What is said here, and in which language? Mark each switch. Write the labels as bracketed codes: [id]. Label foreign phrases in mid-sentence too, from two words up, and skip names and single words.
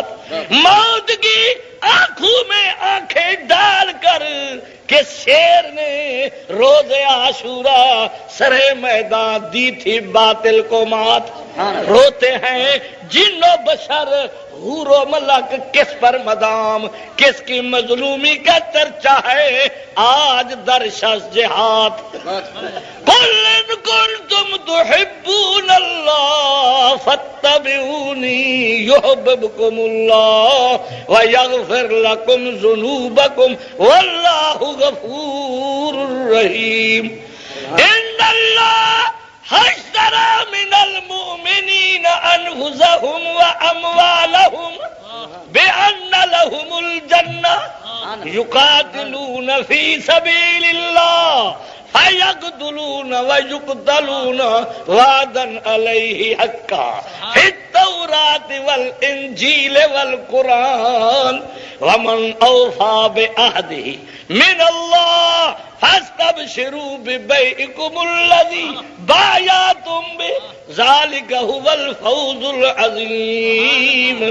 [ur] موت کی آنکھوں میں آنکھیں ڈال کر کس شیر نے روز عاشورہ سرے میدان دی تھی باطل کو مات. روتے ہیں جن و بشر حور و ملک کس پر مدام, کس کی مظلومی کا چرچا ہے آج در شش جہات. [ar] قل ان کنتم تحبون اللہ فاتبعونی یحببکم اللہ ویغفر لکم ذنوبکم واللہ غفور رحیم. ان اللہ اشترى من المؤمنين أنفسهم وأموالهم بأن لهم الجنة يقاتلون في سبيل الله فيقتلون ويقتلون وعدا عليه حقا في التوراة والإنجيل والقرآن ومن أوفى بعهده من الله فاستبشروا ببيعكم الذي بايعتم به ذلك هو الفوز العظيم.